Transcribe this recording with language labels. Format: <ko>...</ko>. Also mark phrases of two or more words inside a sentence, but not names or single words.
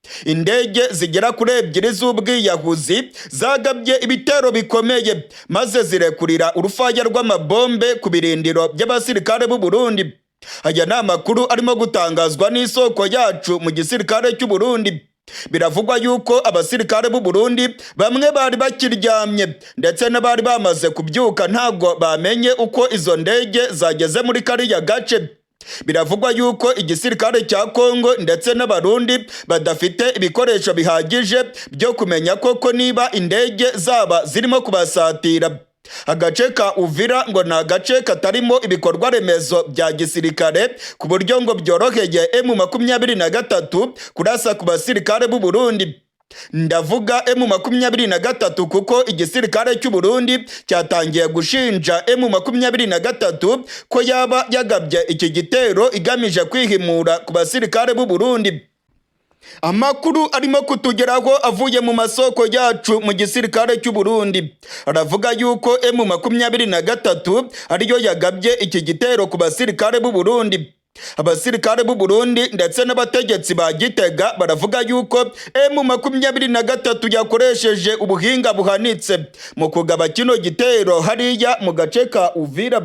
<rw>indege zigera kuri ebyiri z'ubwiyahuzi zagabye ibitero bikomeye maze zirekurira urufaya rw'amabombe ku birindiro by'abasirikare b'u Burundi. Aya ni amakuru arimo gutangazwa n'isoko yacu mu gisirikare cy'u Burundi. Biravugwa yuko abasirikare b'u Burundi bamwe bari bakiryamye ndetse n'abari bamaze kubyuka ntabwo bamenye uko izo ndege zageze muri kariya gace. Biravugwa yuko igisirikare cya Kongo ndetse n'abarundi badafite ibikoresho bihagije byo kumenya koko niba indege zaba zirimo kubasatira. Agace ka Uvira ngo ni agace katarimo ibikorwa remezo bya gisirikare ku buryo ngo byoroheye M23 kurasa ku basirikare b'u Burundi. Ndavuga M23 kuko igisirikare cy'u Burundi cyatangiye gushinja M23 ko yaba yagabye iki gitero igamije kwihimura ku basirikare b'u Burundi. Amakuru arimo kutugeraho avuye mu masoko yacu mu gisirikare cy'u Burundi aravuga yuko M23 ariyo yagabye iki gitero ku basirikare b'u Burundi. Abasirikare b'u Burundi ndetse n'abategetsi ba Gitega baravuga yuko M23 yakoresheje ubuhinga buhanitse mu kugaba kino gitero hariya mu gace ka Uvira.</rw>